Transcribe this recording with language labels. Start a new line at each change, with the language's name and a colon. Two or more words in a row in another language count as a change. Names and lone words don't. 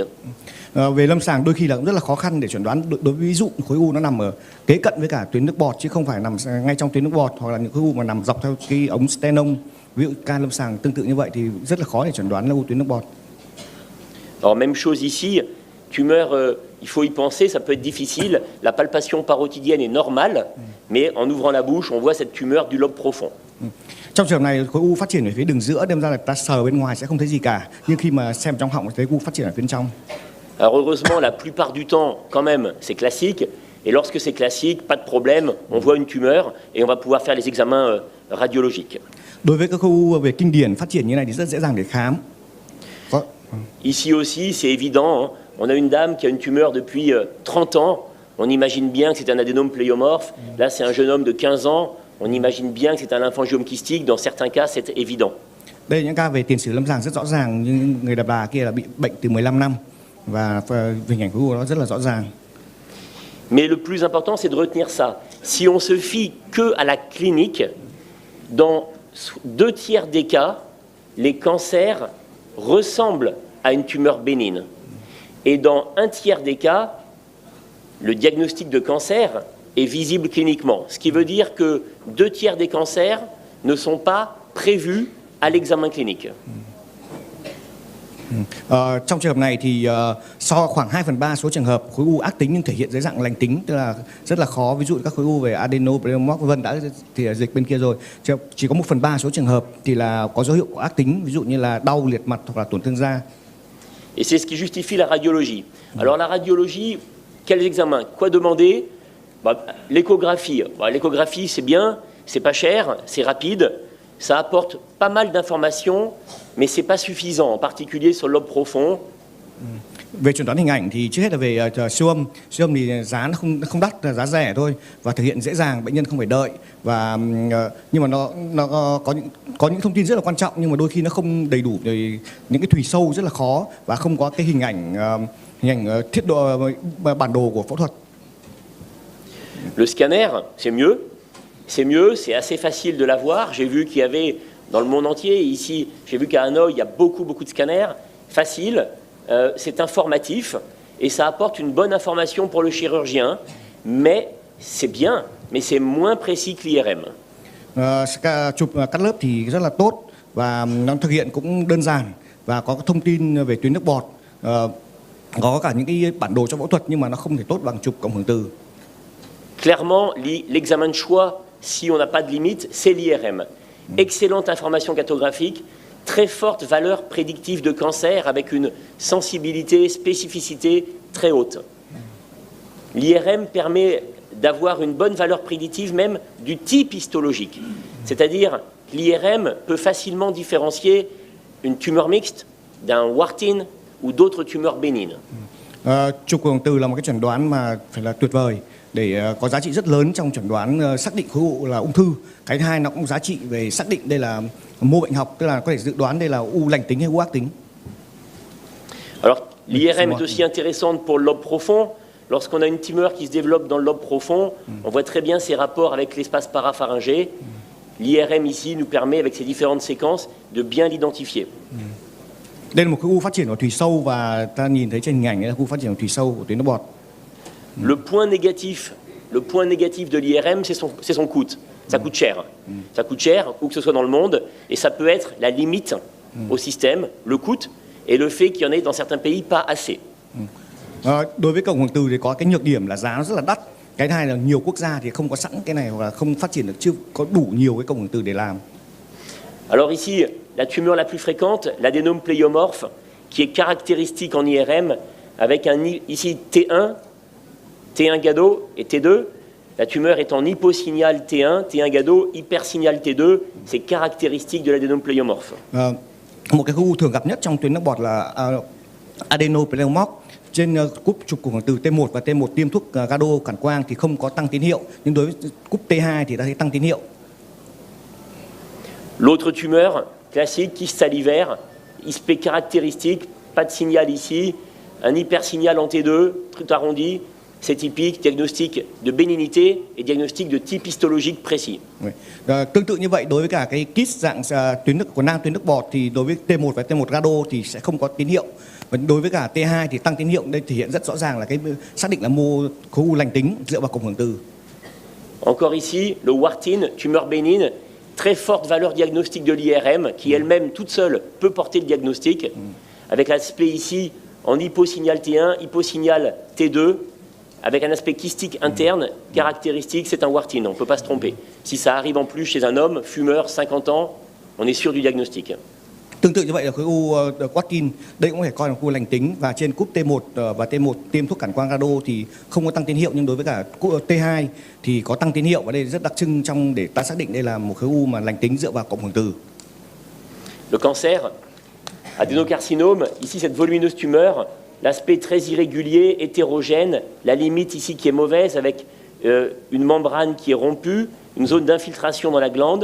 Vietnamese: Về lâm sàng đôi khi là cũng rất là khó khăn để chẩn đoán. Đối với ví dụ khối u nó nằm ở kế cận với cả tuyến nước bọt chứ không phải nằm ngay trong tuyến nước bọt, hoặc là những khối u mà nằm dọc theo cái ống stenum. Ví dụ ca lâm sàng tương tự như vậy thì rất là khó để chẩn đoán là u tuyến nước bọt.
French: Alors même chose ici, tumeur, il faut y penser, ça peut être difficile. La palpation parotidienne est normale, mais en ouvrant la bouche, on voit cette tumeur du lobe profond.
Vietnamese: Trong trường hợp này khối u phát triển ở phía đường giữa, đem ra là ta sờ bên ngoài sẽ không thấy gì cả, nhưng khi mà xem trong họng thấy u phát triển ở bên trong.
French: Alors heureusement, la plupart du temps, quand même, c'est classique. Et lorsque c'est classique, pas de problème, on voit une tumeur et on va pouvoir faire les examens radiologiques.
Vietnamese: Đối với các khối u về kinh điển phát triển như này thì rất dễ dàng để khám.
French: Ici aussi, c'est évident. Hein. On a une dame qui a une tumeur depuis 30 ans. On imagine bien que c'est un adénome pléiomorphe. Là, c'est un jeune homme de 15 ans. On imagine bien que c'est un lymphangiome kystique. Dans certains cas, c'est évident.
Vietnamese: Đây là những ca về tiền sử lâm sàng rất rõ ràng, nhưng người đàn bà kia là bị bệnh từ 15 năm và hình ảnh khối u nó rất là rõ ràng.
French: Mais le plus important, c'est de retenir ça. Si on se fie que à la clinique, dans 2 tiers des cas, les cancers ressemblent à une tumeur bénigne. Et dans 1 tiers des cas, le diagnostic de cancer est visible cliniquement. Ce qui veut dire que 2 tiers des cancers ne sont pas prévus à l'examen clinique.
Vietnamese: Trong trường hợp này thì so khoảng 2/3 số trường hợp khối u ác tính nhưng thể hiện dưới dạng lành tính, tức là rất là khó. Ví dụ các khối u về adenocarcinoma vân đã thì dịch bên kia rồi. Chỉ có 1/3 số trường hợp thì là có dấu hiệu của ác tính, ví dụ như là đau, liệt mặt hoặc là tổn thương da.
French: Et c'est ce qui justifie la radiologie. Alors la radiologie, quels examens? Quoi demander? L'échographie. L'échographie, c'est bien, c'est pas cher, c'est rapide, ça apporte pas mal d'informations, mais c'est pas suffisant, en particulier sur le lobe profond.
Vietnamese: Về chẩn đoán hình ảnh thì trước hết là về siêu âm thì giá nó không đắt, là giá rẻ thôi và thực hiện dễ dàng, bệnh nhân không phải đợi và nhưng mà nó có những thông tin rất là quan trọng, nhưng mà đôi khi nó không đầy đủ, những cái thùy sâu rất là khó và không có cái hình ảnh thiết độ bản đồ của phẫu thuật.
French: Le scanner, c'est mieux. C'est mieux, c'est assez facile de l'avoir. J'ai vu qu'il y avait dans le monde entier, ici, j'ai vu qu'à Hanoï, il y a beaucoup de scanners. Facile, c'est informatif et ça apporte une bonne information pour le chirurgien. Mais c'est bien, mais c'est moins précis que l'IRM.
Vietnamese: Chụp cắt lớp thì rất là tốt và nó thực hiện cũng đơn giản và có thông tin về tuyến nước bọt, có cả những cái bản đồ cho phẫu thuật nhưng mà nó không thể tốt bằng chụp cộng hưởng từ.
French: Clairement, l'examen de choix, si on n'a pas de limite, c'est l'IRM. Excellente information cartographique, très forte valeur prédictive de cancer avec une sensibilité, spécificité très haute. L'IRM permet d'avoir une bonne valeur prédictive même du type histologique. C'est-à-dire que l'IRM peut facilement différencier une tumeur mixte d'un Warthin ou d'autres tumeurs bénignes.
Vietnamese: Chụp cộng hưởng từ là một cái chẩn đoán mà phải là tuyệt vời để có giá trị rất lớn trong chẩn đoán xác định khối u là ung thư. Cái thứ hai nó cũng giá trị về xác định đây là mô bệnh học, tức là có thể dự đoán đây là u lành tính hay u ác tính.
French: Alors l'IRM est aussi intéressante pour le lobe profond. Lorsqu'on a une tumeur qui se développe dans le lobe profond, on voit très bien ses rapports avec l'espace parapharyngé. L'IRM ici nous permet, avec ces différentes séquences, de bien l'identifier.
Vietnamese: Đây là một khối u phát triển ở thùy sâu và ta nhìn thấy trên hình ảnh là khu phát triển ở thùy sâu của tuyến nước bọt.
French: Le point négatif de l'IRM, c'est son coût. Ça coûte cher. Ça coûte cher, où que ce soit dans le monde, et ça peut être la limite au système, le coût, et le fait qu'il y en ait dans certains pays pas assez.
Vietnamese: Đối với cộng hưởng từ thì có cái nhược điểm là giá nó rất là đắt. Cái thứ hai là nhiều quốc gia thì không có sẵn cái này hoặc là không phát triển được, chưa có đủ nhiều cái cộng hưởng từ để làm.
French: Alors ici, la tumeur la plus fréquente, l'adénome pléiomorphe, qui est caractéristique en IRM, avec ici T1, T1 Gado et T2. La tumeur est en hyposignal T1, T1 Gado, hypersignal T2. C'est caractéristique de l'adénome pléiomorphe.
Vietnamese: Một cái khối u thường gặp nhất trong tuyến nước bọt là adenopleomorph. Trên cúp chụp cộng hưởng từ T1 và T1 tiêm thuốc Gado cản quang thì không có tăng tín hiệu, nhưng đối với cúp T2 thì ta thấy tăng tín hiệu.
French: L'autre tumeur classique, kyste salivaire, ISP caractéristique, pas de signal ici, un hypersignal en T2, truc arrondi, c'est typique, diagnostic de bénignité et diagnostic de type histologique précis.
Vietnamese: Tương tự như vậy đối với cả cái kyst dạng tuyến nước của nang tuyến nước bọt thì đối với T1 và T1 Gado thì sẽ không có tín hiệu. Và đối với cả T2 thì tăng tín hiệu, đây thể hiện rất rõ ràng là cái xác định là mô khối u lành tính dựa vào cộng hưởng từ.
French: Encore ici, le Warthin, tumeur bénigne, très forte valeur diagnostique de l'IRM qui elle-même toute seule peut porter le diagnostic, avec l'aspect ici en hyposignal T1, hyposignal T2, avec un aspect kystique interne caractéristique, c'est un Warthin, on ne peut pas se tromper. Si ça arrive en plus chez un homme, fumeur, 50 ans, on est sûr du diagnostic.
Vietnamese: Tương tự như vậy là khối u Warthin, đây cũng có thể coi là khối u lành tính, và trên cúp T1 và T1 tiêm thuốc cản quang Gado thì không có tăng tín hiệu, nhưng đối với cả T2 thì có tăng tín hiệu, và đây rất đặc trưng trong để ta xác định đây là một khối u mà lành tính dựa vào cộng hưởng từ.
French: Le cancer, adénocarcinome, ici cette volumineuse tumeur, l'aspect très irrégulier, hétérogène, la limite ici qui est mauvaise avec une membrane qui est rompue, une zone d'infiltration dans la glande.